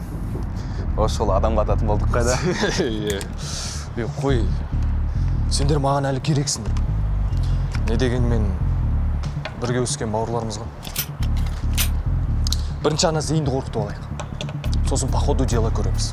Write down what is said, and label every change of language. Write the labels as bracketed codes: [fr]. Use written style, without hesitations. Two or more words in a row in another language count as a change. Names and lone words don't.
[kk] Осы жолы адам қататын болдық қайда? Қой, сендер маған әлі керексіңдер. Не дегенмен бірге өскен бауырларымызға. Бірінші ана Зейінді қорқытып алайық. Сосын [ru] по ходу дела [kk] көреміз.